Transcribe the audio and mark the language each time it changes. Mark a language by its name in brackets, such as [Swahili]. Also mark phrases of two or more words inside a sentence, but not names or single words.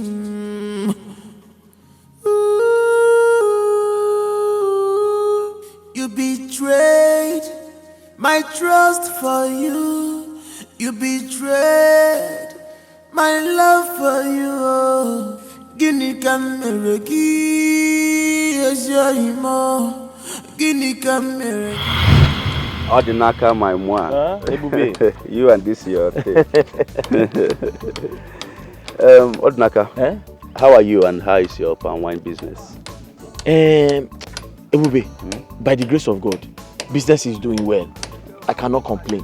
[English] Ooh, you betrayed my trust for you. You betrayed my love for you. [Igbo] Gini kameregi ejoimo. Gini kameregi. [English] Odinaka, my moi. You and this your thing. Odinaka, how are you and how is your palm wine business? Ebube, by the grace of God, business is doing well. I cannot complain.